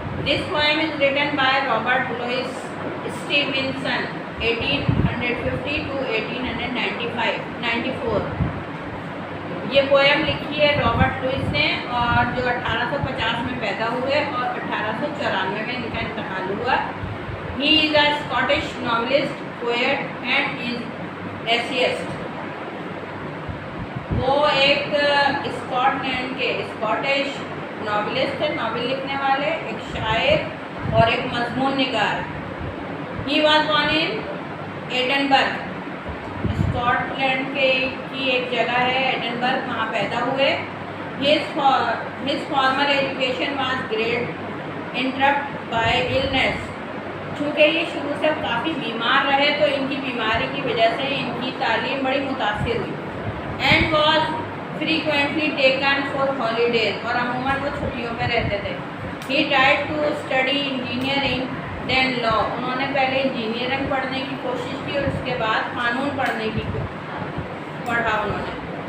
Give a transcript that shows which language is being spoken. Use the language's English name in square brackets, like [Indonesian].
[English] This poem is written by Robert Louis Stevenson 1850 to 1894. [Urdu] یہ poem لکھی ہے رابرٹ لوئس نے, اور جو 1850 میں پیدا ہوئے اور 1894 میں ان کا انتقال ہوا. [English] He is a Scottish novelist, poet and is essayist. [Urdu] وہ ایک اسکاٹ لینڈ کے اسکاٹش ناولسٹ ہے, ناول لکھنے والے, ایک شاعر اور ایک مضمون نگار. [English] He was born in [Urdu] Edinburgh, Scott land کی ایک جگہ ہے ایڈنبرگ, وہاں پیدا ہوئے. [English] His formal education was great interrupted by illness. [Urdu] چونکہ یہ شروع سے کافی بیمار رہے تو ان کی بیماری کی وجہ سے ان کی تعلیم بڑی متاثر ہوئی. [English] and was frequently taken for holidays, [Urdu] اور عموماً وہ چھٹیوں پہ رہتے تھے. [English] he tried to study engineering then law, [Urdu] انہوں نے پہلے انجینئرنگ پڑھنے کی کوشش کی اور اس کے بعد قانون پڑھنے کی پڑھا انہوں نے.